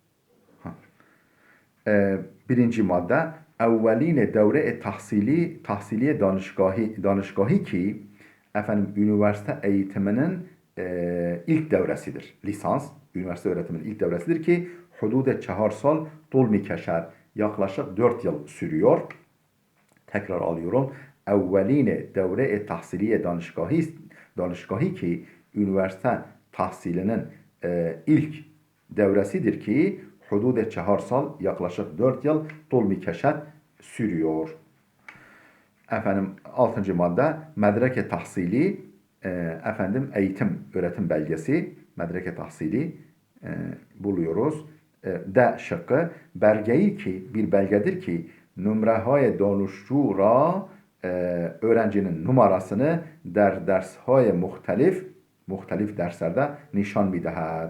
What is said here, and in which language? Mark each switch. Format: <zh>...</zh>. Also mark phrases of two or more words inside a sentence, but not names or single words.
<tr>Birinci madde</tr> <fa>اولین دوره تحصیلی دانشگاه</fa> <tr>ki efendim üniversite eğitiminin ilk devresidir. Lisans, üniversite öğretiminin ilk devresidir ki</tr> <fa>حدود 4 سال طول میکشد.</fa> <tr>Yaklaşık 4 yıl sürüyor. Tekrar alıyorum.</tr> <fa>اولین دوره تحصیلی دانشگاه</fa> <tr>ki üniversite tahsilinin ilk devresidir ki</tr> <fa>حدود 4 سال</fa> <tr>yaklaşık 4 yıl</tr> <fa>طول میکشد</fa> <tr>sürüyor. Efendim 6. madde</tr> <fa>مدرک تحصیلی</fa> <tr>efendim eğitim öğretim belgesi</tr> <fa>مدرک تحصیلی</fa> <tr>buluyoruz. D şıkkı belgeyi ki bir belgedir ki</tr> <fa>نمره‌های دانشجو را</fa> <tr>öğrencinin numarasını</tr> <fa>درس‌های مختلف</fa> <tr>derslerde</tr> <fa>نشان می‌دهد.</fa>